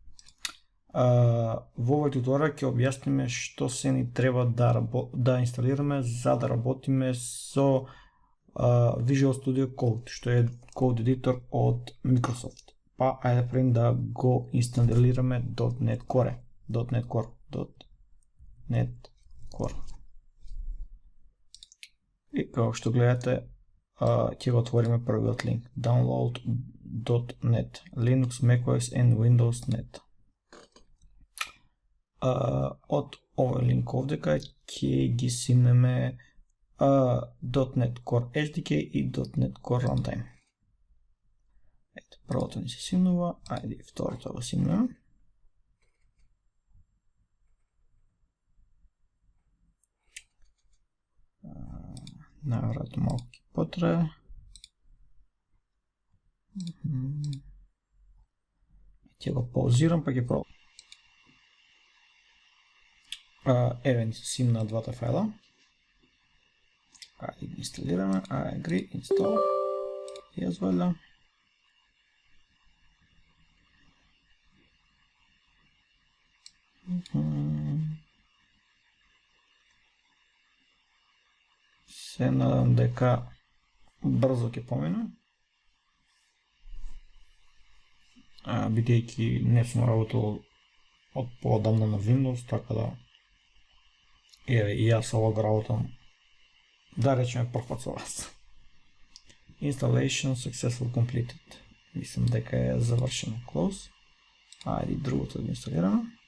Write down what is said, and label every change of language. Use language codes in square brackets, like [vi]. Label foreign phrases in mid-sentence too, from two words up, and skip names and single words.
[mk] Во овој туторијал ќе објасниме што се ни треба да инсталираме за да работиме со Visual Studio Code, што е код едитор од Microsoft. Па ајде прем да го инсталираме .NET Core. И како што гледате, ќе го отвориме првиот линк. [en] Download.net Linux, macOS and Windows Net. [mk] Од овој линк овдека ќе ги симнеме .NET Core SDK и .NET Core Runtime. Ето, првото ни се симнува, ајде и второто го симнеме. Најверојатно малку ќе потрае. Ќе го паузирам, па ќе пробам. Еве ни се симна двата файла. Ајде ги инсталираме, [en] agree, install, [mk] јас валја. Се надам дека брзо ќе помине. Бидејќи не сум работил од поодамна на Windows, така да еве и јас овог работам, да речеме, прв пат со вас. [en] Installation successful completed. [mk] Мислам дека е завршено. Close. Ајде другото да инсталираме.